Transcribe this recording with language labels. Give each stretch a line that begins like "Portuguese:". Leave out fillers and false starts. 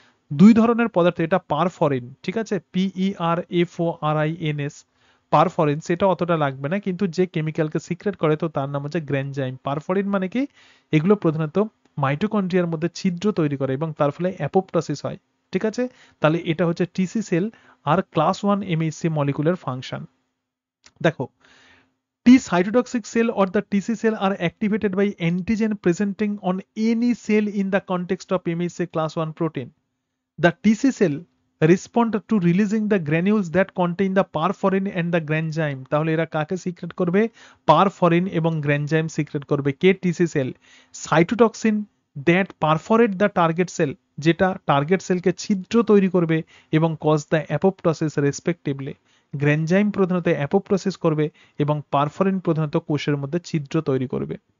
Bangla: দুই ধরনের পদার্থ, এটা পারফরিন, ঠিক আছে, PERFORINS, পারফরিন, সেটা অতটা লাগবে না, কিন্তু যে কেমিক্যালকে সিক্রেট করে তো তার নাম হচ্ছে গ্র্যানজাইম। পারফরিন মানে কি? এগুলো প্রধানত মাইটোকন্ড্রিয়ার মধ্যে ছিদ্র তৈরি করে এবং তার ফলে অ্যাপোপ্টোসিস হয়, ঠিক আছে। তাহলে এটা হচ্ছে টিসি সেল আর ক্লাস 1 MHC মলিকুলার ফাংশন। দেখো,
English: T cytotoxic cell or the TC cell are activated by antigen presenting on any cell in the context of MHC class 1 protein. The TC cell respond to releasing the granules that contain the perforin and the granzyme.
Bangla: তাহলে এরা কাকে secret করবে? পারফরিন এবং গ্র্যানজাইম secret করবে। কে? TC sell.
English: cytotoxin that perforate the target cell,
Bangla: যেটা target সেলকে ছিদ্র তৈরি করবে
English: এবং cause the apoptosis respectively.
Bangla: গ্র্যানজাইম প্রধানত অ্যাপোপ্টোসিস করবে এবং পারফরিন প্রধানত কোষের মধ্যে ছিদ্র তৈরি করবে।